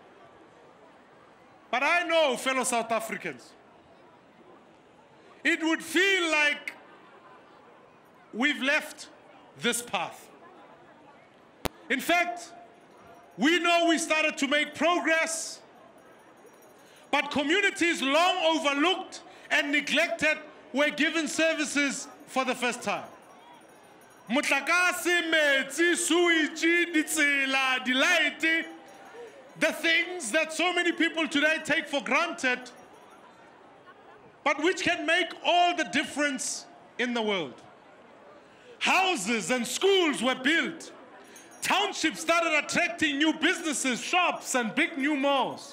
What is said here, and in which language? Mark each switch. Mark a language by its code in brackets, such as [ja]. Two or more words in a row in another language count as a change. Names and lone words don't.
[en] But I know, fellow South Africans, it would feel like we've left this path. In fact, we know we started to make progress, but communities long overlooked and neglected were given services for the first time. [tn] Motlakase, metsi, suichi, ditsela, dilaete, [en] the things that so many people today take for granted, but which can make all the difference in the world. Houses and schools were built. Townships started attracting new businesses, shops, and big new malls.